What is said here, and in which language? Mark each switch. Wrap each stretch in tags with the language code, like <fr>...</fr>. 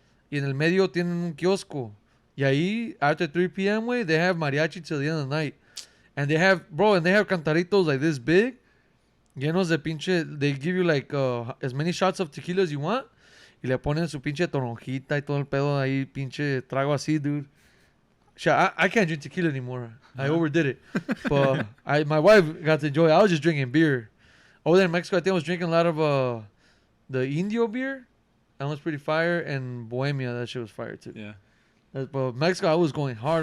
<es>Y en el medio tienen un kiosco. Y ahí,</es> <en>after 3 p.m., way, they have mariachi till the end of the night. And they have cantaritos like this big.</en> <es>Llenos de pinche,</es> <en>they give you like as many shots of tequila as you want.</en> <es>Y le ponen su pinche toronjita y todo el pedo ahí, pinche trago así, dude.</es> <en>Shit, I can't drink tequila anymore. I overdid it. But my wife got to enjoy it. I was just drinking beer. Over there in Mexico, I think I was drinking a lot of the Indio beer. That was pretty fire. And Bohemia, that shit was fire too. yeah. But Mexico, I was going hard</en>